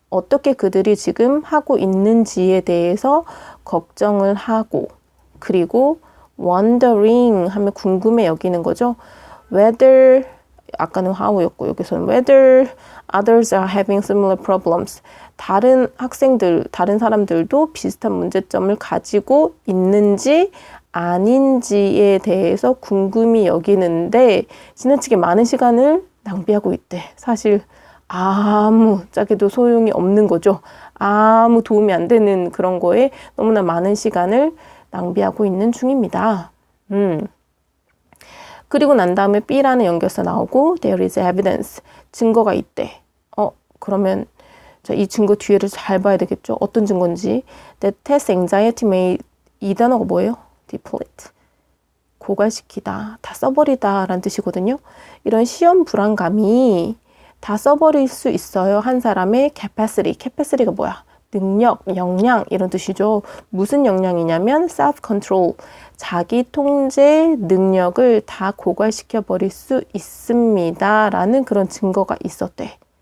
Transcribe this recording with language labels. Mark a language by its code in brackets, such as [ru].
[ko] 어떻게 그들이 지금 하고 있는지에 대해서 걱정을 하고 그리고 wondering 하면 궁금해 여기는 거죠. [en] Whether [ko] 아까는 how였고 여기서는 [en] whether others are having similar problems. [ko] 다른 학생들, 다른 사람들도 비슷한 문제점을 가지고 있는지 아닌지에 대해서 궁금히 여기는데 지나치게 많은 시간을 낭비하고 있대. 사실 아무 짝에도 소용이 없는 거죠. 아무 도움이 안 되는 그런 거에 너무나 많은 시간을 낭비하고 있는 중입니다. 그리고 난 다음에 B라는 연결사 나오고 there is evidence, 증거가 있대. 그러면 이 증거 뒤에를 잘 봐야 되겠죠. 어떤 증거인지. [en] That test anxiety may, [ko] 이 단어가 뭐예요? deplete, 고갈시키다, 다 써버리다 라는 뜻이거든요. 이런 시험 불안감이 다 써버릴 수 있어요. 한 사람의 capacity가 뭐야? 능력, 역량 이런 뜻이죠. 무슨 역량이냐면 self-control, 자기 통제 능력을 다 고갈시켜 버릴 수 있습니다 라는 그런 증거가 있었대.